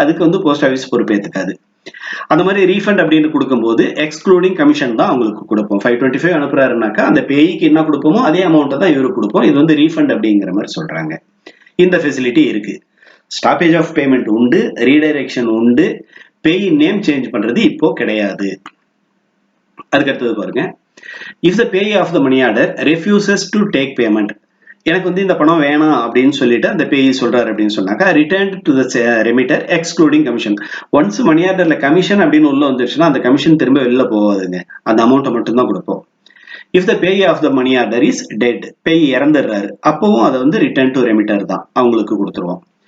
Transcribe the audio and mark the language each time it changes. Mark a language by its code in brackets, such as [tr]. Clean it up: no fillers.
[ta] அதுக்கு வந்து post office பொறுப்பேற்றுக்காது. அந்த மாதிரி ரீஃபண்ட் அப்படின்னு கொடுக்கும்போது எக்ஸ்க்ளூடிங் கமிஷன் தான் அவங்களுக்கு கொடுப்போம். 525 அனுப்புறாருனாக்கா அந்த பேய்க்கு என்ன கொடுப்போமோ அதே அமௌண்ட்டை தான் இவருக்கு கொடுப்போம். இது வந்து ரீஃபண்ட் அப்படிங்கிற மாதிரி சொல்றாங்க. இந்த ஃபெசிலிட்டி இருக்கு. ஸ்டாப்பேஜ் ஆஃப் பேமெண்ட் உண்டு, ரீடைரக்ஷன் உண்டு, பேய் நேம் சேஞ்ச் பண்றது இப்போ கிடையாது. அதுக்கடுத்தது பாருங்க, [en] if the payee of the money order refuses to take payment. [ta] எனக்கு வந்து இந்த பணம் வேணாம் அப்படின்னு சொல்லிட்டு அந்த பேயி சொல்றாரு அப்படின்னு சொன்னாக்கா [en] Return to the remitter excluding commission. [ta] Once மணி ஆர்டர்ல கமிஷன் அப்படின்னு உள்ள வந்துருச்சுன்னா அந்த கமிஷன் திரும்ப வெளில போகாதுங்க, அந்த அமௌண்ட்டை மட்டும் தான் கொடுப்போம். [en] if the payee of the money order is dead, [ta] பேயி இறந்துடுறாரு, அப்பவும் அதை வந்து [en] return to remitter [ta] தான் அவங்களுக்கு கொடுத்துருவோம்.